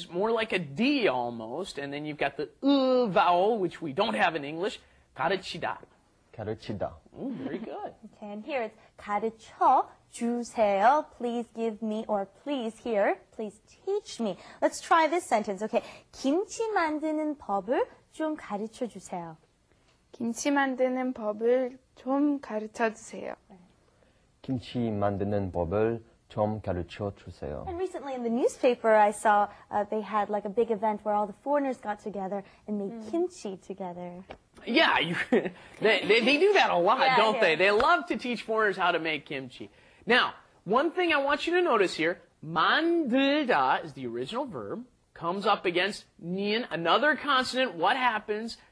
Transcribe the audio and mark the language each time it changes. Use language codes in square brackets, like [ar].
[en] It's more like a D almost. And then you've got the vowel, which we don't have in English. [ko] 가르치다. 가르치다. [en] Very good. Okay, and here it's 가르쳐 주세요. Please give me, or please here, please teach me. Let's try this sentence. [ko] Okay, 김치 만드는 법을 좀 가르쳐 주세요. 김치 만드는 법을 좀 가르쳐 주세요. 김치 만드는 법을 좀 가르쳐 주세요. [en] And recently in the newspaper, I saw they had like a big event where all the foreigners got together and made kimchi together. Yeah, they do that a lot, don't they? Yeah. They love to teach foreigners how to make kimchi. Now, one thing I want you to notice here, 만들다 is the original verb, comes up against nian, another consonant. What happens?